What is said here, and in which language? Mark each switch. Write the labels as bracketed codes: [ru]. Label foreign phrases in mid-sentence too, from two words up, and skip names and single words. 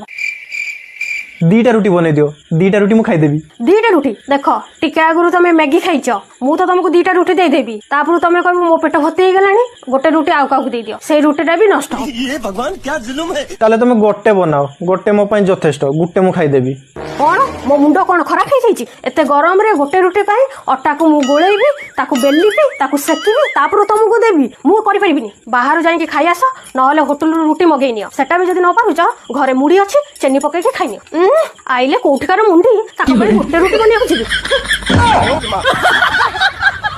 [or] 2ଟା ରୁଟି ବନାଇ ଦିଅ, 2ଟା ରୁଟି ମୁ ଖାଇଦେବି। 2ଟା ରୁଟି? ଦେଖ ଟିକେ ଆଗରୁ ତୁମେ ମ୍ୟାଗି ଖାଇଛ, ମୁ ତ ତୁମକୁ 2ଟା ରୁଟି ଦେଇଦେବି, ତାପରେ ତୁମେ କହିବ ମୋ ପେଟ ଭର୍ତ୍ତି ହେଇ ଗଲାଣି, ଗୋଟେ ରୁଟି ଆଉ କାହାକୁ ଦେଇ ଦିଅ, ସେଇ ରୁଟିଟା ବି ନଷ୍ଟ ହେବ। ତାହେଲେ ତୁମେ ଗୋଟେ ବନାଅ, ଗୋଟେ ମୋ ପାଇଁ ଯଥେଷ୍ଟ, ଗୋଟେ ମୁ ଖାଇଦେବି। কଣ ମୋ ମୁଣ୍ଡ କଣ ଖରାପ ହେଇଯାଇଛି? ଏତେ ଗରମରେ ଗୋଟେ ରୁଟି ପାଇଁ ଅଟାକୁ ମୁଁ ଗୋଳେଇବି, ତାକୁ ବେଲିବି, ତାକୁ ସେକିବି, ତାପରେ ତମକୁ ଦେବି? ମୁଁ କରିପାରିବିନି। ବାହାରୁ ଯାଇକି ଖାଇ ଆସ, ନହେଲେ ହୋଟେଲରୁ ରୁଟି ମଗେଇ ନିଅ। ସେଟା ବି ଯଦି ନ ପାରୁଛ, ଘରେ ମୁଢି ଅଛି, ଚିନି ପକେଇକି ଖାଇନିଅ। ଆଇଲେ କୋଉଠିକାର ମୁଣ୍ଡି, ତାଙ୍କ ପାଇଁ ଗୋଟେ ରୁଟି ବନେଇବାକୁ ଯିବି।